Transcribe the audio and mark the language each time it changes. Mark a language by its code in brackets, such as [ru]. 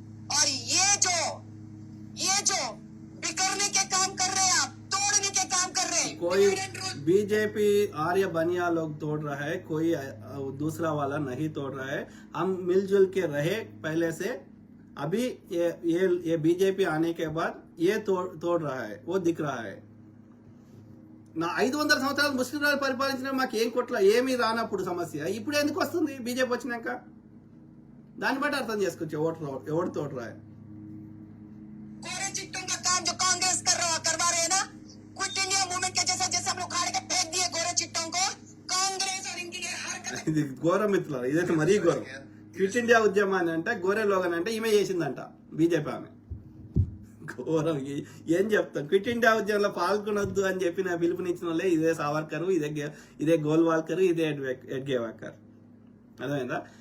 [hi] और ये जो बिखरने के काम कर रहे हैं आप, तोड़ने के काम कर रहे हैं, कोई बीजेपी आर्य बनिया लोग तोड़ रहा है, कोई दूसरा वाला नहीं तोड़ रहा है। हम मिलजुल के रहे पहले से, अभी ये बीजेपी आने के बाद ये तोड़ रहा है, वो दिख रहा है। [te] నా 500 సంవత్సరాలు ముస్లిం రాజు పరిపాలించిన మాకు ఏం కొట్ల ఏమీ రానప్పుడు సమస్య ఇప్పుడు ఎందుకు వస్తుంది? బీజేపీ వచ్చినాక దాన్ని బట్టి అర్థం చేసుకోవచ్చు ఎవడు తోడరా. [hi] कोरे चिट्टों का काम जो कांग्रेस करवा रहे हैं ना, क्विट इंडिया मूवमेंट के जैसे हम लोग खाड़ के फेंक दिए गोरे चिट्टों को, कांग्रेस और इनकी हरकत [te] ఇది ఘోరం మిత్రులారా, ఇదైతే మరీ ఘోరం. క్విట్ ఇండియా ఉద్యమాన్ని అంటే గోరే లోగన్ అంటే ఈమె చేసిందంట బీజేపీ. ఆమె ఘోరం. ఏం చెప్తాం? క్విట్ ఇండియా ఉద్యమంలో పాల్గొనొద్దు అని చెప్పిన పిలుపునిచ్చిన వాళ్ళే ఇదే సావర్కర్, ఇదే గోల్వాల్కర్, ఇదే ఎడ్గేవాకర్. అర్థమైందా?